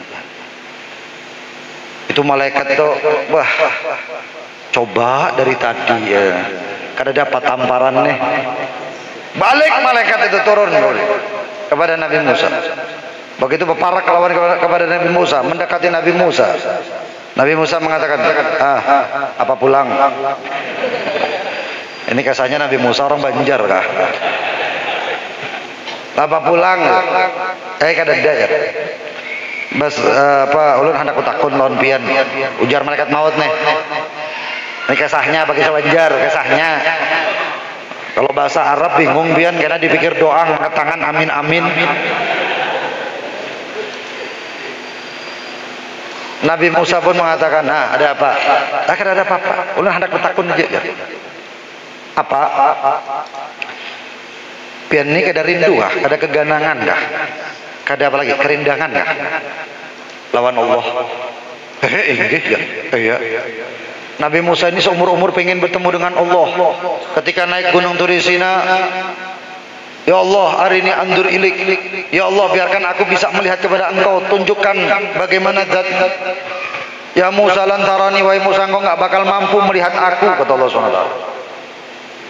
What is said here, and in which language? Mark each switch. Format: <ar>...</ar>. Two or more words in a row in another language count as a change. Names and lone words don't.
<id>Itu malaikat tuh, wah, coba dari tadi ya, kada dapat tamparan nih. Balik malaikat itu turun kepada Nabi Musa. Begitu berparak lawan kepada Nabi Musa, mendekati Nabi Musa. Nabi Musa mengatakan, apa pulang? Ini kesannya Nabi Musa orang Banjar kah?</id> <bjn>Apa pulang? Kada ada ya. Bas ulun hendak utakun lawan pian, ujar malaikat maut nih.</bjn> <id>Ini kesahnya bagi Banjar, kesahnya. Kalau bahasa Arab bingung pian, karena dipikir doa angkat tangan amin amin. Nabi Musa pun mengatakan, ada apa?</id> <bjn>Kada ada apa-apa. Ulun hendak utakun aja. Ya. Apa? Pian ini kada rindu kah? Kada keganangan kah? Kada apa lagi, kerindangan kah lawan Allah?</bjn> <id>Iya. Nabi Musa ini seumur-umur pengen bertemu dengan Allah. Ketika naik gunung Turisina, ya Allah, hari ini andur ilik. Ya Allah, biarkan aku bisa melihat kepada engkau. Tunjukkan bagaimana zat.</id> <ar>Ya Musa lantarani,</ar> <id>wahai Musa, engkau nggak bakal mampu melihat aku, kata Allah SWT.</id>